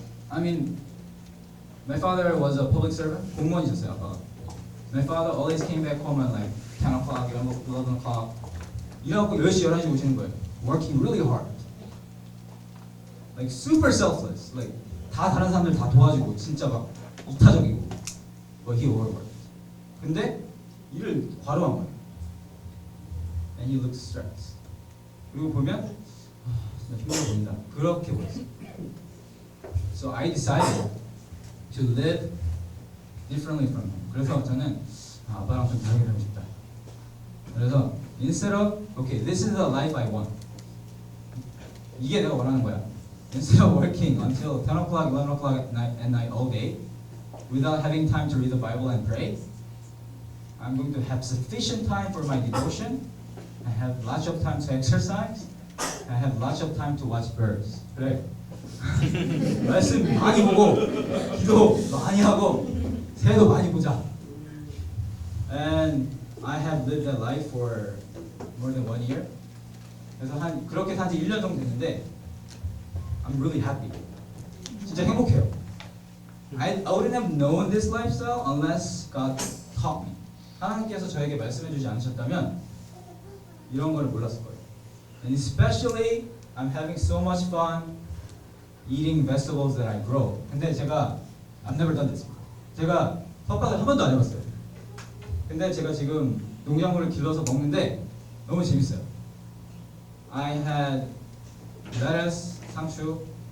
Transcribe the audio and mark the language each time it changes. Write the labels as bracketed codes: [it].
[en] I mean, my father was a public servant. [ko] 공무원이셨어요, 아빠가. [en] My father always came back home at like 10 o'clock, 11 o'clock. [ko] 일하고 10시, 11시 오시는 거예요. [en] Working really hard. Like super selfless. [ko] Like 다 다른 사람들 다 도와주고 진짜 막 이타적이고. [en] But he overworked. [ko] 근데 일을 과로한 거예요. [en] And he looked stressed. [ko] 그리고 보면 진짜 힘들어 보인다. 그렇게 보였어요. [en] So I decided to live differently from him. [ko] 그래서 저는 아빠랑 좀 다르게 살고 싶다. 그래서 [en] instead of okay, this is the life I want. [ko] 이게 내가 원하는 거야. [en] Instead of working until 10 o'clock, 11 o'clock at night all day, without having time to read the Bible and pray, I'm going to have sufficient time for my devotion. I have lots of time to exercise. I have lots of time to watch birds. [ko] 그래. 말씀 많이 보고 기도 많이 하고 새도 많이 보자. [en] And I have lived that life for more than 1 year. [ko] 그래서 그렇게 산지 1년 정도 됐는데 [en] I'm really happy. [ko] 진짜 행복해요. [en] I wouldn't have known this lifestyle unless God taught me. [ko] 하나님께서 저에게 말씀해주지 않으셨다면 이런 거를 몰랐을 거예요. [en] And especially I'm having so much fun eating vegetables that I grow. [ko] 근데 제가 [en] I've never done this. [ko] 제가 텃밭을 한 번도 안 해봤어요. 근데 제가 지금 농작물을 길러서 먹는데 너무 재밌어요. [en] I had lettuce, 상추.